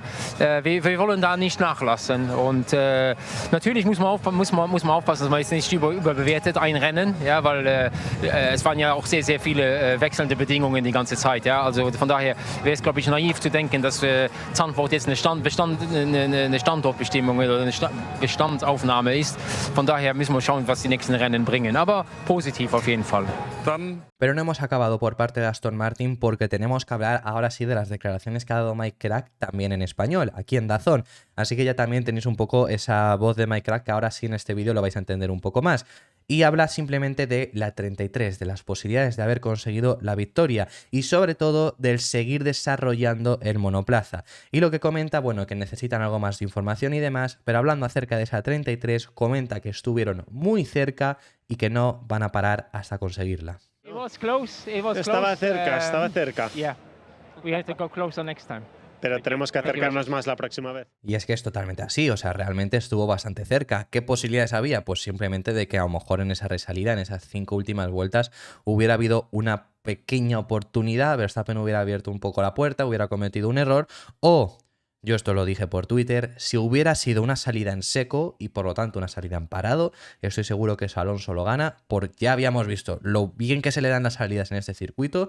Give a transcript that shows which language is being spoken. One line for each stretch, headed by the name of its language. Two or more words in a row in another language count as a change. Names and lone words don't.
German: Wir wollen da nicht nachlassen. Und natürlich muss man aufpassen, dass man jetzt nicht überbewertet ein Rennen, ja, weil es waren ja auch sehr, sehr viele wechselnde Bedingungen die ganze Zeit. Ja. Also von daher wäre es, glaube ich, naiv zu denken, dass Zandvoort jetzt eine Standortbestimmung oder eine Bestandaufnahme ist. Von daher müssen wir schauen, was die nächsten Rennen bringen. Aber positiv auf jeden Fall.
Spanish: Pero no hemos acabado por parte de Aston Martin, porque tenemos que hablar ahora sí de las declaraciones que ha dado Mike Krack también en español, aquí en DAZN. Así que ya también tenéis un poco esa voz de Mike Krack, que ahora sí en este vídeo lo vais a entender un poco más. Y habla simplemente de la 33, de las posibilidades de haber conseguido la victoria y sobre todo del seguir desarrollando el monoplaza. Y lo que comenta, bueno, que necesitan algo más de información y demás, pero hablando acerca de esa 33, comenta que estuvieron muy cerca y que no van a parar hasta conseguirla. Estaba cerca.
English: Yeah, we have to go closer next time.
Spanish: Pero tenemos que acercarnos más la próxima vez. Y es que es totalmente así, o sea, realmente estuvo bastante cerca. ¿Qué posibilidades había? Pues simplemente de que a lo mejor en esa resalida, en esas 5 últimas vueltas, hubiera habido una pequeña oportunidad, Verstappen hubiera abierto un poco la puerta, hubiera cometido un error, o, yo esto lo dije por Twitter, si hubiera sido una salida en seco y por lo tanto una salida en parado, estoy seguro que eso Alonso lo gana, porque ya habíamos visto lo bien que se le dan las salidas en este circuito.